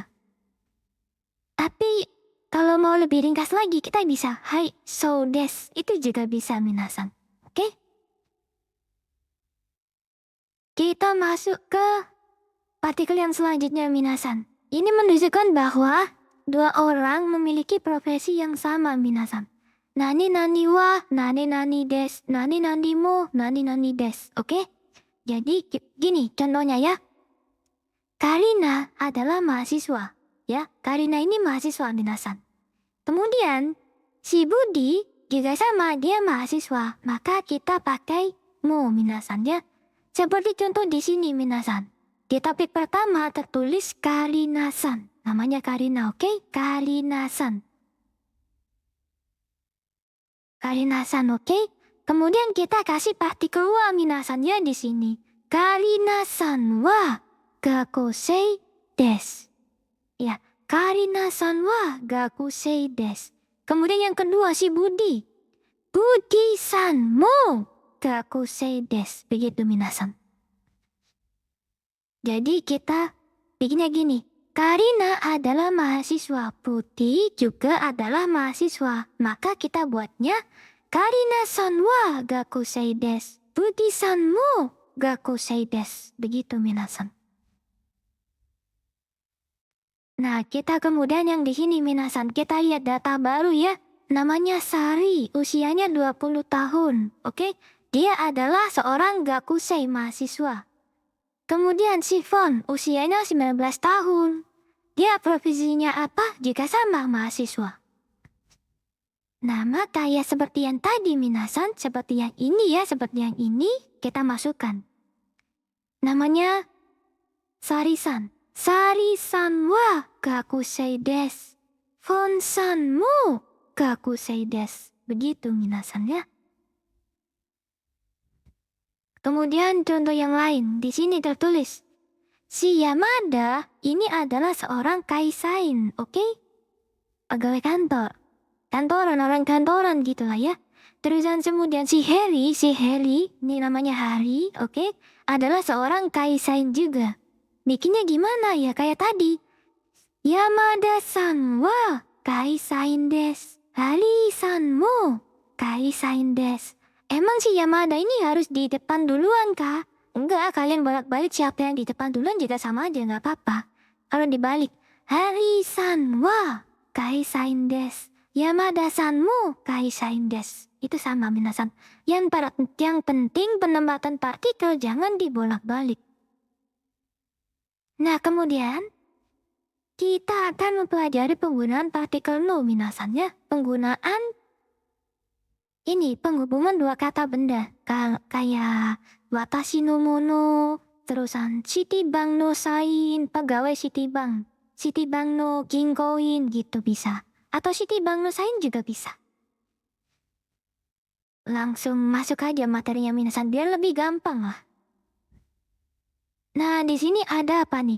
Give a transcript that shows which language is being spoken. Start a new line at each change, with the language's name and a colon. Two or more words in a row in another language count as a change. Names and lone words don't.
Indonesian: Tapi kalau mau lebih ringkas lagi, kita bisa
Japanese: はい、そうです.
Indonesian: Itu juga bisa minasan. Oke? Kita masuk ke partikel yang selanjutnya minasan. Ini menunjukkan bahwa dua orang memiliki profesi yang sama minasan.
Japanese: 何は何です、何も何です,
Indonesian: oke? Jadi gini contohnya ya. Karina adalah mahasiswa, ya. Karina ini mahasiswa minasan. Kemudian si Budi juga sama, dia mahasiswa, maka kita pakai mo minasan ya. Seperti contoh di sini minasan. Di topik pertama tertulis Karina-san, namanya Karina, oke? Karina-san. Karina-san, oke? Kemudian kita kasih partikel wa minasan ya di sini.
Japanese: カリナさんは学生です. Ya, カリナさんは学生です.
Indonesian: Kemudian yang kedua si Budi.
Japanese: ブディさんも学生です.
Indonesian: Begitu minasan. Jadi kita bikinnya gini. Karina adalah mahasiswa, Budi juga adalah mahasiswa. Maka kita buatnya
Japanese: カリナさんは学生です. ブディさんも学生です.
Indonesian: Begitu minasan. Nah, kita kemudian yang di sini minasan, kita lihat data baru ya. Namanya Sari, usianya 20 tahun. Oke? Dia adalah seorang gakusei mahasiswa. Kemudian si Fon, usianya 19 tahun. Dia profesinya apa? Juga sama mahasiswa. Nama kayak seperti yang tadi minasan, seperti yang ini ya, seperti yang ini kita masukkan. Namanya Sari-san.
Japanese: サリさんは学生です. フォンさんも学生です.
Indonesian: Begitu minasan ya. Kemudian contoh yang lain, di sini tertulis. Si Yamada ini adalah seorang kaisain, oke? Pegawai kantor. Kantoran, orang kantoran gitu lah ya. Terus kemudian si Heri, ini namanya Hari, oke? Adalah seorang kaisain juga. Bikinnya gimana ya? Kayak tadi.
Japanese: 山田さんは会社員です。アリさんも会社員です.
Indonesian: Emang si Yamada ini harus di depan duluan kah? Enggak, kalian bolak-balik siapa yang di depan duluan juga sama aja, nggak apa-apa. Kalau dibalik,
Japanese: アリさんは会社員です. 山田さんも会社員です.
Indonesian: Itu sama minasan. Yang penting penempatan partikel jangan dibolak-balik. Nah kemudian, kita akan mempelajari penggunaan partikel no minasan ya. Penggunaan ini penghubungan dua kata benda.
Japanese: Kayak 私のもの,
Indonesian: terusan
Japanese: Citibank no sain,
Indonesian: pegawai Citibank.
Japanese: Citibank no ginkoin
Indonesian: gitu bisa. Atau
Japanese: Citibank no sain
Indonesian: juga bisa. Langsung masuk aja materinya minasan biar lebih gampang lah. Nah di sini ada apa nih?